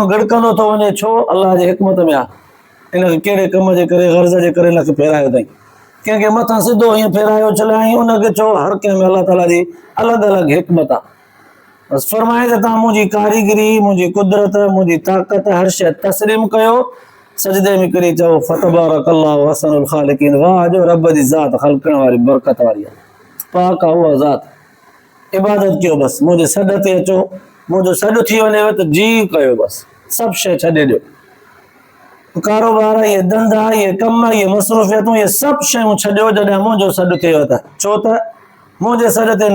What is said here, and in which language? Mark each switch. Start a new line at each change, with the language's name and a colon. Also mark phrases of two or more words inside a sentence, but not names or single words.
Sindhi: गिड़कंदो थो वञे छो अलाह जी हिकमत में आहे इनखे कहिड़े कम जे करे गर्ज़ जे करे हिनखे फेरायो अथई कंहिंखे मथां सिधो ईअं फेरायो चलायईं उनखे छो हर कंहिं में अलाह ताला जी अलॻि अलॻि हिकमत आहे बसि फरमाए त तव्हां मुंहिंजी कारीगरी मुंहिंजी कुदरत मुंहिंजी ताक़त हर शइ तस्लीम कयो सजदे में किरी चओ
Arabic: فتبارك الله أحسن الخالقين
Sindhi: वाह जो रब जी ज़ात ख़लक़ण वारी बरकत वारी आहे पाक आहे उहा ज़ात इबादत कयो बसि मुंहिंजे सॾ ते अचो मुंहिंजो सॾु थी वञेव त जी कयो बसि सभु शइ छॾे ॾियो कारोबार इहे धंधा इहे कम इहे मसरूफ़ियतूं इहे सभु शयूं छॾियो जॾहिं मुंहिंजो सॾु थिएव त छो त मुंहिंजे सॾ ते